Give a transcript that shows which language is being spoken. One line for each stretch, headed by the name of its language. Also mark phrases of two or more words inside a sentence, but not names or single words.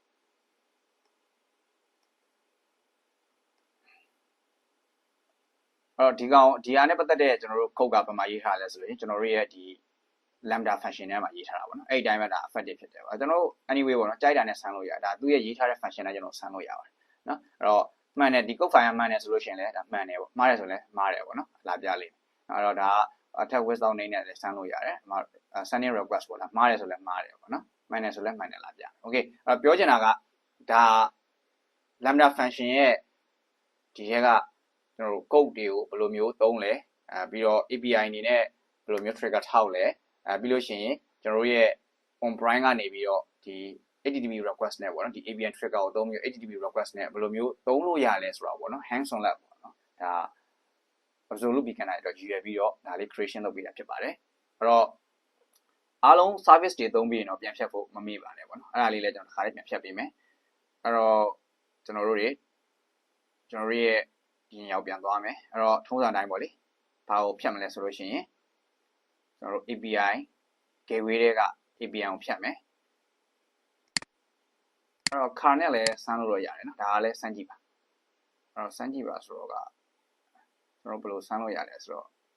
Burmese: အဲ့တော့ဒီဟာနဲ့ပတ်သက်တဲ့ကျွန်တော်တို့ code ကဘာမှရေးထားလဲဆိုရင်ကျွန်တော်တို့ရဲ့ဒီ
English: lambda function
Burmese: ထဲမှာရေးထားတာပေါ့နော်အဲ့ဒီတိုင်းပဲဒါ effective ဖြစ်တယ်ပေါ့ကျွန်တော်တို့ anyway ပေါ့နော်ကြိုက်တာနဲ့ဆန်းလို့ရဒါသူ့ရဲ့ရေးထားတဲ့ function နဲ့ကျွန်တော်ဆန်းလို့ရပါတယ်နော်အဲ့တော့မှန် တယ်ဒီ
English: code file
Burmese: မှန်တယ်ဆိုလို့ရှိရင်လည်းဒါမှန်တယ်ပေါ့မှားတယ်ဆိုလည်းမှားတယ်ပေါ့နော်လာပြလိမ့်မယ်အဲ့တော့ဒါအထက်
English: without name
Burmese: နဲ့လည်းဆန်းလို့ရတယ်
English: sending request
Burmese: ပေါ့လားမှားတယ်ဆိုလည်းမှား တယ်ပေါ့နော်မှန်တယ်ဆိုလည်းမှန်တယ်လာပြ okay အဲ့ပြောချင်တာကဒါ
English: lambda function
Burmese: ရဲ့ဒီထဲကကျွန်တော်တို့ code တွေကိုဘယ်လိုမျိုးသုံးလဲပြီးတော့ API အနေနဲ့ဘယ်လိုမျိုး trigger ထောက်လဲပြီးလို့ရှိရင်ကျွန်တော်တို့ရဲ့
English: on prime
Burmese: ကနေပြီးတော့ဒီ
English: HTTP request
Burmese: နဲ့ပေါ့နော်ဒီ
English: API trigger
Burmese: ကိုသုံးပြီး
English: HTTP request
Burmese: နဲ့ဘယ်လိုမျိုးသုံးလို့ရလဲဆိုတာပေါ့နော်
English: hands on lab
Burmese: ပေါ့နော်ဒါ
English: absolute beginner
Burmese: အတွက်ရည်ရွယ်ပြီးတော့ဒါလေး creation လုပ်ပေးတာဖြစ်ပါတယ်အဲ့တော့အားလုံး service တွေသုံးပြီးရင်တော့ပြန်ဖြတ်ဖို့မမေ့ပါနဲ့ပေါ့နော်အဲ့ဒါလေးလည်းကျွန်တော်တစ်ခါလေးပြန်ဖြတ်ပေးမယ်အဲ့တော့ကျွန်တော်တို့ရဲ့ ဒီညောင်ပြန်သွားမယ်အဲ့တော့ထုံးစံတိုင်းပေါ့လေဘာကိုဖြတ်မလဲဆိုလို့ရှိရင်ကျွန်တော်တို့
English: API gateway
Burmese: တွေက API ကိုဖြတ်မယ်အဲ့တော့ car နဲ့လည်းဆန်းလို့တော့ရတယ်နော်ဒါကလည်းဆန်းကြည့်ပါအဲ့တော့ဆန်းကြည့်ပါဆိုတော့ကကျွန်တော်ဘယ်လိုဆန်းလို့ရလဲဆိုတော့